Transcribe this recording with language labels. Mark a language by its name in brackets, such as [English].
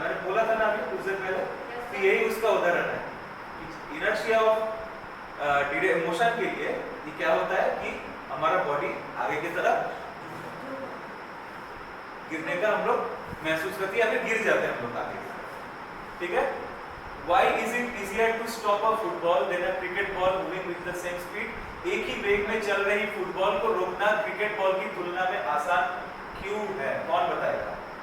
[Hindi] मैंने बोला था ना अभी कुछ देर पहले कि यही उसका उदाहरण है। इनर्शिया ऑफ मोशन के लिए ये क्या होता है कि हमारा बॉडी आगे की तरफ गिरने का हम लोग महसूस करते हैं या फिर गिर जाते हैं हम लोग आगे, ठीक है। [English] Why is it easier to stop a football than a cricket ball moving with the same speed? [Hindi] एक ही वेग में चल रही फुटबॉल को रोकना क्रिकेट बॉल की तुलना में आसान क्यों है? कौन बताएगा?